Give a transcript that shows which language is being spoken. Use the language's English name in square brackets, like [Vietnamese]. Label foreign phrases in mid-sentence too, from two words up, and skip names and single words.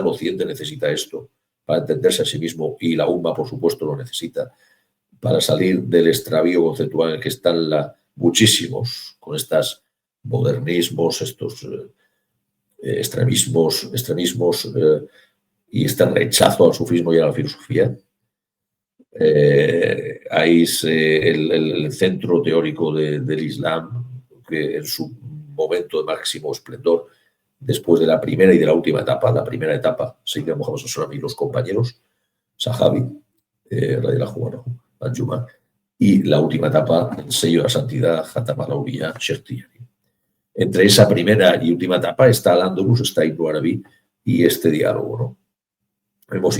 [Spanish] Occidente necesita esto para entenderse a sí mismo, y la UMA, por supuesto, lo necesita para salir del extravío conceptual en el que están muchísimos, con estos modernismos, estos extremismos y este rechazo al sufismo y a la filosofía. Ahí es el centro teórico del Islam, que en su momento de máximo esplendor, después de la primera y de la última etapa, la primera etapa, [Arabic] سيدنا محمد صلى الله عليه وسلم [Spanish] y los compañeros, [Arabic] صحابي، رضي الله عنه، أنجمن, [Spanish] y la última etapa, el sello de la santidad, [Arabic] خاتم الأولياء، الشيخ التجاني. [Spanish] Entre esa primera y última etapa está Al-Ándalus, está Ibn Arabi y este diálogo, ¿no?